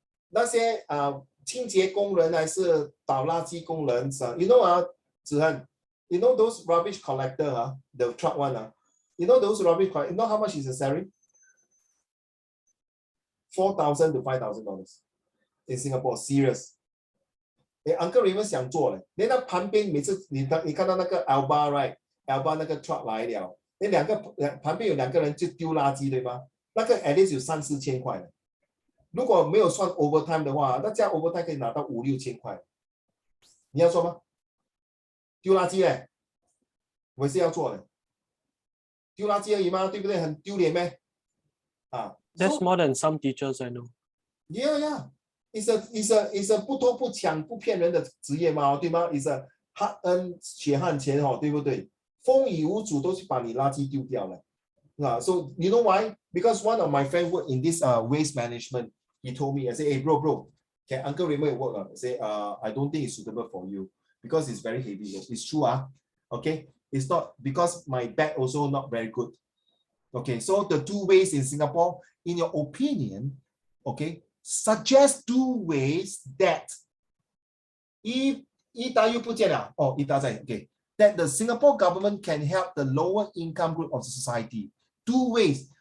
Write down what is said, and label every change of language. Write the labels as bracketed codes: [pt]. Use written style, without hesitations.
[en] 那些清洁工人还是倒垃圾工人， you know 子恒 you know those rubbish collector the truck one you know those rubbish collector, you know how much is the salary? $4,000 to $5,000 in Singapore, serious. [zh] Uncle Raymond 想做嘞，连他旁边每次你看到那个 Alba right Alba 那个 truck 来了，那旁边有2个人就丢垃圾对吗？那个 at least 有3-4千块的。如果没有算 overtime 的话，那这样 overtime 可以拿到5-6千块。你要做吗？丢垃圾嘞，我也是要做的。丢垃圾而已嘛，对不对？很丢脸咩？ [en] That's more than some teachers I know. Yeah. [zh] It's a 不偷不抢不骗人的职业嘛，对吗 ？ It's a hard earn 血汗钱对不对？风雨无阻都是把你垃圾丢掉了。 [en] So you know why? Because one of my friends work in this waste management. He told me, I said, hey bro, can Uncle Raymond work? I say, I don't think it's suitable for you because it's very heavy. It's true, okay? It's not because my back also not very good. Okay, so the 2 ways in Singapore, in your opinion, okay, suggest 2 ways that if 又不见了在 okay, that the Singapore government can help the lower income group of the society. 2 ways.